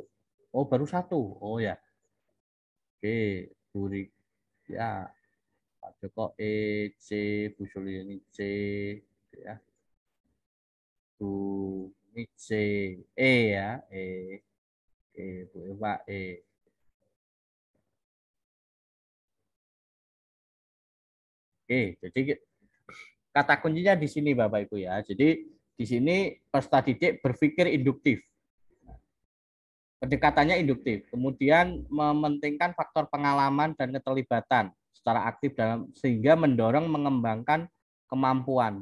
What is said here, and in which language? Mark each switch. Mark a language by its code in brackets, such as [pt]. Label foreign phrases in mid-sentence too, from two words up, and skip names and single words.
[id] Oh, baru satu. Oh ya. Oke, Buri. Ya, Pak Joko E, C, Bu Suliani C, ya. Bu ini C, E ya, Bu Eva E. Oke, jadi kata kuncinya di sini Bapak Ibu ya. Jadi di sini peserta didik berpikir induktif. Pendekatannya induktif. Kemudian mementingkan faktor pengalaman dan keterlibatan secara aktif dalam sehingga mendorong mengembangkan kemampuan.